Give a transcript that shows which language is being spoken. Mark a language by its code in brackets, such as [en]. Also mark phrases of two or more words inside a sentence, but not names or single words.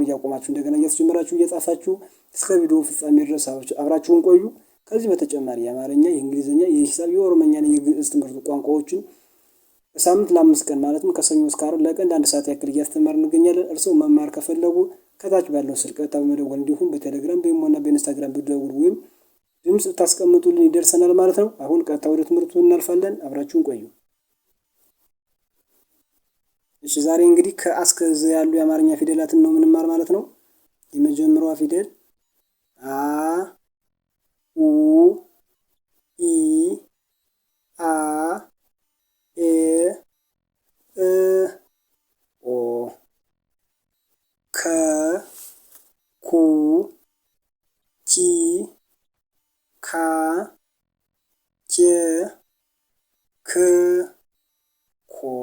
[am] እያቆማችሁ እንደገና እያስጀመራችሁ እየጻፋችሁ እስከ ቪዲዮ ፍጻሜ ድረስ አብራችሁን ቆዩ። ከዚህ በተጨማሪ የአማርኛ፣ የእንግሊዝኛ፣ የሂሳብ፣ የኦሮምኛና የግዕዝ ትምህርት ቋንቋዎችን በሳምንት ለ5 ቀን ማለትም ከሰኞ እስከ ዓርብ ለቀን ለ1 ሰዓት ያክል እያስተማርን እንገኛለን። እርስዎ መማር ከፈለጉ ከታች ባለው ስልክ ቀጥታ በመደወል እንዲሁም በቴሌግራም በኢሞና በኢንስታግራም ብትደውሉ ወይም ድምጽ ብታስቀምጡልን ይደርሰናል ማለት ነው። አሁን ቀጥታ ወደ ትምህርቱ እናልፋለን። አብራችሁን ቆዩ። እሺ ዛሬ እንግዲህ ከአ እስከ ዘ ያሉ የአማርኛ ፊደላትን ነው የምንማር ማለት ነው። የመጀመሪያዋ ፊደል አ ኡ ኢ አ ኤ እ ኦ ከ ኩ ኪ ካ ኬ ክ ኮ